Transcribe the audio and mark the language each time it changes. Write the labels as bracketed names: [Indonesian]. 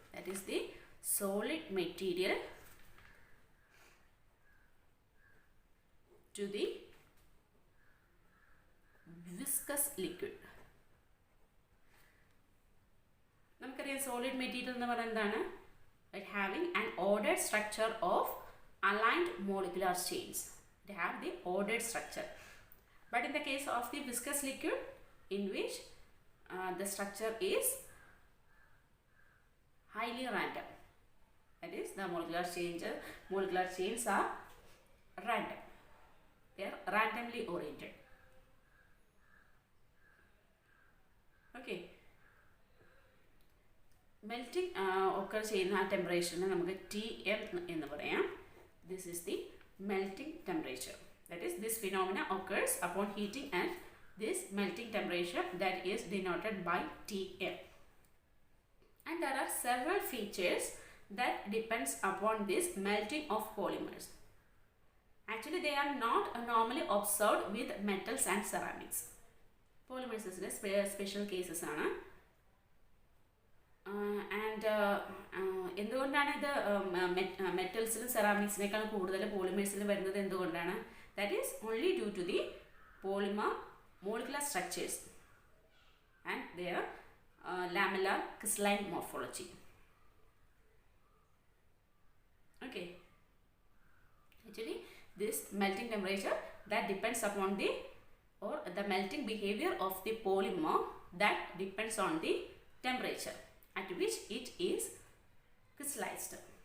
[English] That is the solid material to the viscous liquid. [Malayalam] നമുക്കറിയാം solid material എന്ന് പറയുന്നത് എന്താണ്? [English] It having an ordered structure of aligned molecular chains. They have the ordered structure. But in the case of the viscous liquid, in which the structure is highly random. That is, the molecular chains are random. They are randomly oriented. Okay. Melting occur [Malayalam] ചെയ്യുന്ന ആ ടെമ്പറേച്ചറിനെ നമുക്ക് TM എന്ന് പറയാം. [English] This is the melting temperature. That is, this phenomena occurs upon heating at this melting temperature, that is denoted by TM. And there are several features that depends upon this melting of polymers. Actually, they are not normally observed with metals and ceramics. Polymers special cases ആണ്. [Malayalam] And എന്തുകൊണ്ടാണ് ഇത് മെറ്റൽസിലും സെറാമിക്സിനേക്കാളും കൂടുതൽ പോളിമേഴ്സിൽ വരുന്നത് എന്തുകൊണ്ടാണ്? [English] That is only due to the polymer molecular structures and their lamellar crystalline morphology. Okay, actually this melting temperature that depends upon the melting behavior of the polymer that depends on the temperature at which it is crystallized.